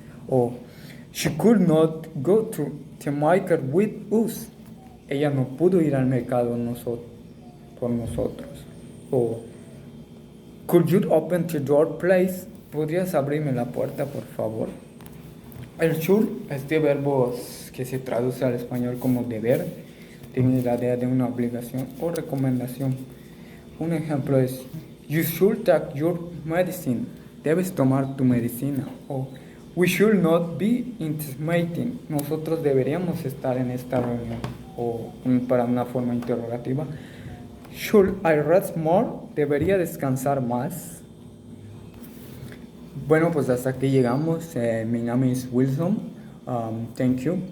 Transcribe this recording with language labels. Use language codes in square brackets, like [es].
[en] O she could not go to the market with us. [es] Ella no pudo ir al mercado por nosotros. [en] O could you open the door, please? [es] ¿Podrías abrirme la puerta, por favor? El should, este verbo que se traduce al español como deber, tiene la idea de una obligación o recomendación. Un ejemplo es [en] you should take your medicine. [es] Debes tomar tu medicina. [en] O we should not be in this meeting. [es] Nosotros deberíamos estar en esta reunión. O para una forma interrogativa, [en] should I rest more? [es] ¿Debería descansar más? Bueno, pues hasta aquí llegamos. Mi nombre es Wilson. [en] Thank you.